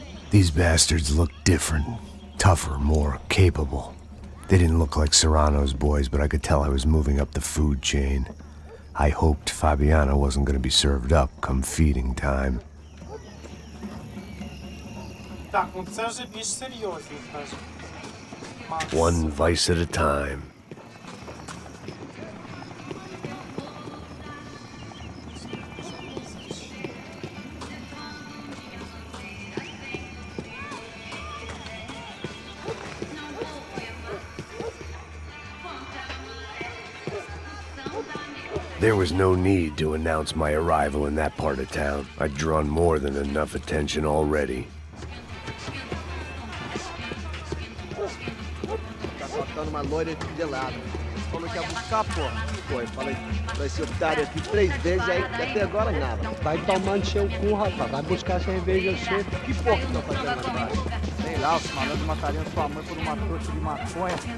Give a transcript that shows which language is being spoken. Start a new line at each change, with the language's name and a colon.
English: These bastards looked different, tougher, more capable. They didn't look like Serrano's boys, but I could tell I was moving up the food chain. I hoped Fabiana wasn't going to be served up come feeding time.
Ukrainian: Так, ну це вже більш серйозно, скажімо. Макс.
English: One vice at a time. There was no need to announce my arrival in that part of town. I'd drawn more than enough attention already.
Portuguese: Tá faltando uma loira de lado. Falou que ia buscar, porra. Pô, eu falei pra esse otário aqui 3 vezes aí e até agora nada. Vai tomar no seu cu, rapaz. Vai buscar cerveja você. Que porra que tá fazendo agora? Sei lá, os malandros matariam sua mãe por uma trouxa de maconha.